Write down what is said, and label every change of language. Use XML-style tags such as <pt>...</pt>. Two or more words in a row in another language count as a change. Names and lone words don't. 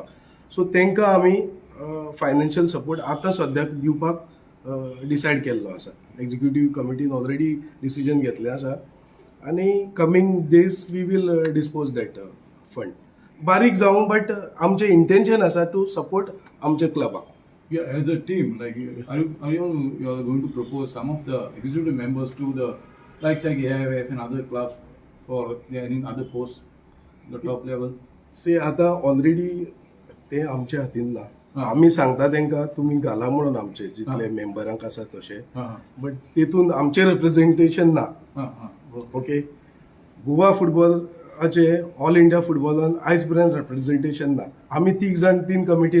<kok>सो तांकां आमी</kok> <en>financial support</en> <kok>आतां सद्याक दिवपाक डिसायड केल्लो आसा.</kok> <en>executive committee already decision</en> <kok>घेतलें आसा आनी</kok> <en>coming days we will dispose that fund.</en> <kok>बारीक जावं बट आमचें इंटेन्शन आसा</kok> <en>to support</en> <kok>आमच्या क्लबाक.</kok> <en>Yeah, as a team, like, are you all going to propose some of the executive members to the like AIF and other clubs for any other posts, the top level?</en> <kok>से आता ऑलरेडी ते आमच्या हातीन ना आमी सांगता तांकां तुमी घाला म्हणून आमचे जितले मेंबरांक आसा तशे बट तेतून आमचे रिप्रेझेंटेशन ना ओके गोवा फुटबॉलाचे ऑल इंडिया फुटबॉलान आयज पर्यंत रिप्रेझेंटेशन ना आमी 3 कमिटीन</kok>